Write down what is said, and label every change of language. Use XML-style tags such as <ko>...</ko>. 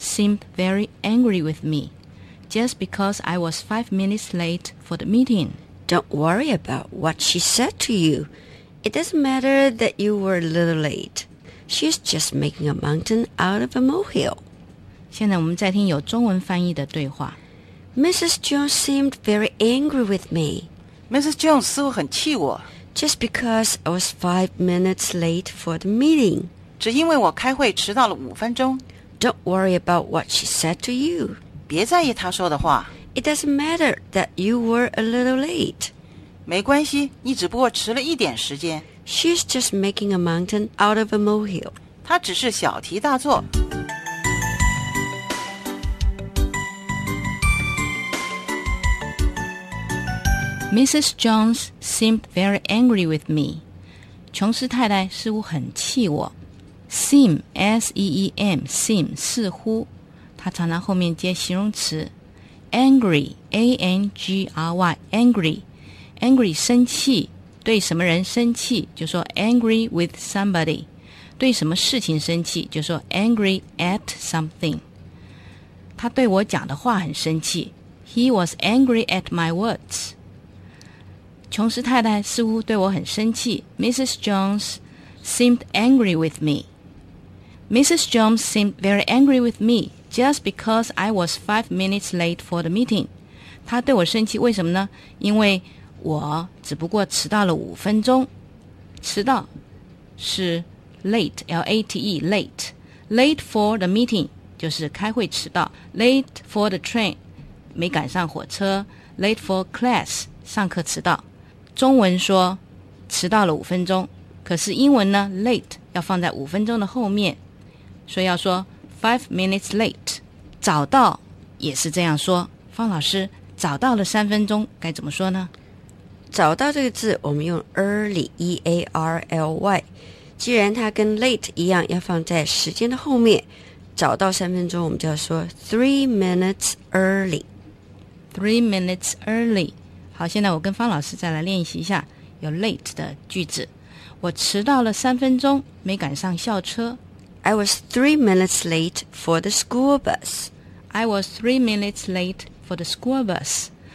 <en>seemed very angry with me, just because I was 5 minutes late for the meeting. Don't worry about what she said to you. It doesn't matter that you were a little late. She's just making a mountain out of a molehill.</en> <zh>现在我们再听有中文翻译的对话。</zh> <en>Mrs. Jones seemed very angry with me.</en> <zh>Mrs. Jones 似乎很气我。</zh> <en>Just because I was 5 minutes late for the meeting.</en> <zh>只因为我开会迟到了五分钟。</zh> <en>Don't worry about what she said to you.</en> <zh>别在意她说的话。</zh> <en>It doesn't matter that you were a little late.</en> <zh>没关系，你只不过迟了一点时间。</zh> <en>She's just making a mountain out of a molehill.</en> <zh>她只是小题大做。</zh> <en>Mrs. Jones seemed very angry with me.</en> <zh>琼斯太太似乎很气我。</zh> <en>Seem, S-E-E-M, seem, 似乎。</en> <zh>她常常后面接形容词。</zh> <en>Angry, A-N-G-R-Y, angry.</en> <zh>Angry, 生气。对什么人生气就说</zh> <en>angry with somebody.</en> <zh>对什么事情生气就说</zh> <en>angry at something.</en> <zh>她对我讲的话很生气。</zh> <en>He was angry at my words.</en> <zh>琼斯太太似乎对我很生气。</zh> <en>Mrs. Jones seemed angry with me. Mrs. Jones seemed very angry with me just because I was 5 minutes late for the meeting.</en> <zh>她对我生气为什么呢？因为我只不过迟到了五分钟。迟到是</zh> <en>late, L-A-T-E, late. Late for the meeting,</en> <zh>就是开会迟到。</zh> <en>Late for the train,</en> <zh>没赶上火车。</zh> <en>Late for class,</en> <zh>上课迟到。中文说迟到了五分钟，可是英文呢 late 要放在五分钟的后面，所以要说</zh> <en>5 minutes late。</en> <zh>早到也是这样说。方老师，早到了三分钟该怎么说呢？早到这个字我们用 early, E-A-R-L-Y， 既然它跟 late 一样要放在时间的后面，早到三分钟我们就要说</zh> <en>3 minutes early。 3 minutes early。</en> <zh>好，现在我跟方老师再来练习一下有 late 的句子。我迟到了三分钟，没赶上校车。</zh> <en>I was 3 minutes late for the school bus. I was 3 minutes late for the school bus.</en>